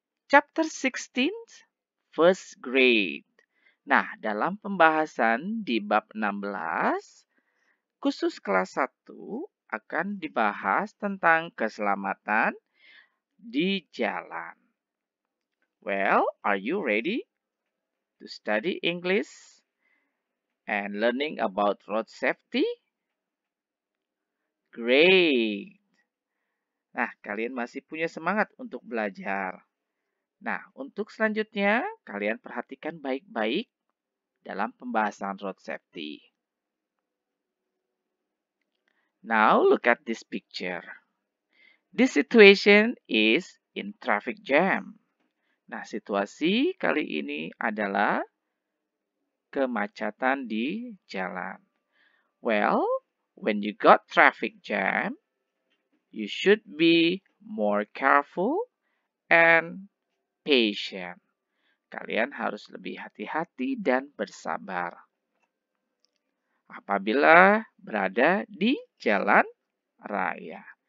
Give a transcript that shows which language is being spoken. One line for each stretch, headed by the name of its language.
English: Chapter 16, first grade.
Indonesian: Nah, dalam pembahasan di bab 16, khusus kelas 1 akan dibahas tentang keselamatan di jalan.
English: Well, are you ready to study English and learning about road safety? Great.
Indonesian: Nah, kalian masih punya semangat untuk belajar. Nah, untuk selanjutnya, kalian perhatikan baik-baik dalam pembahasan road safety.
English: Now, look at this picture. This situation is in traffic jam.
Indonesian: Nah, situasi kali ini adalah kemacetan di jalan.
English: Well, when you got traffic jam, you should be more careful and patient.
Indonesian: Kalian harus lebih hati-hati dan bersabar apabila berada di jalan raya.